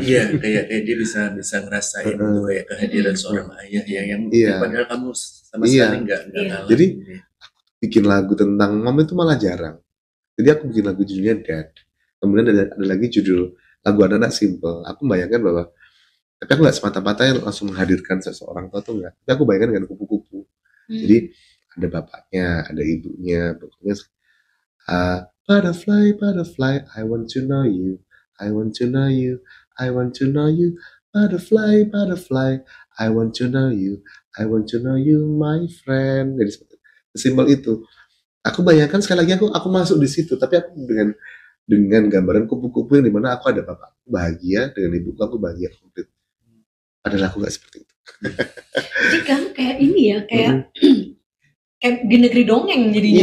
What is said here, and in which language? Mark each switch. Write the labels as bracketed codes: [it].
[id] Iya, kayak dia bisa ngerasain itu kayak kehadiran seorang ayah yang padahal kamu sama sekali nggak ngalamin. Jadi bikin lagu tentang mama itu malah jarang. Jadi aku bikin lagu judulnya Dad. Kemudian ada lagi judul lagu anak-anak simple. Aku bayangkan bahwa, tapi aku nggak semata-mata yang langsung menghadirkan seseorang tua tuh nggak. Tapi aku bayangkan dengan kupu-kupu. Jadi ada bapaknya, ada ibunya, pokoknya [en] butterfly, butterfly, I want to know you, I want to know you, I want to know you, butterfly, butterfly, I want to know you, I want to know you, my friend. [id] Jadi simpel itu. Aku bayangkan sekali lagi aku masuk di situ, tapi aku dengan gambaran kupu-kupu yang dimana aku ada bapakku bahagia, dengan ibuku aku bahagia komplit. Padahal aku nggak seperti itu. Jadi kamu kayak ini ya, kayak di negeri dongeng jadinya.